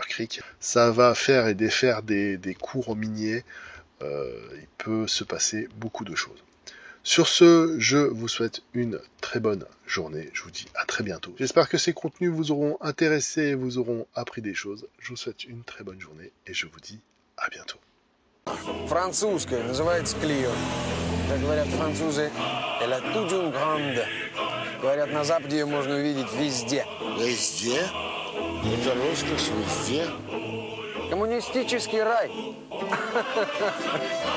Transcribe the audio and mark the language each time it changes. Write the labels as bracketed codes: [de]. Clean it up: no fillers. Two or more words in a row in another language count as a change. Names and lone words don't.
[fr] Ça va faire et défaire des cours aux miniers il peut se passer beaucoup de choses. Sur ce, je vous souhaite une très bonne journée. Je vous dis à très bientôt. J'espère que ces contenus vous auront intéressé, vous auront appris des choses. Je vous souhaite une très bonne journée et je vous dis à bientôt. [ru] Французская, называется Клио. Как говорят французы, [fr] elle a toute une grande. [ru] Говорят, на Западе ее можно увидеть везде. Везде? Это роскошь везде? Коммунистический рай.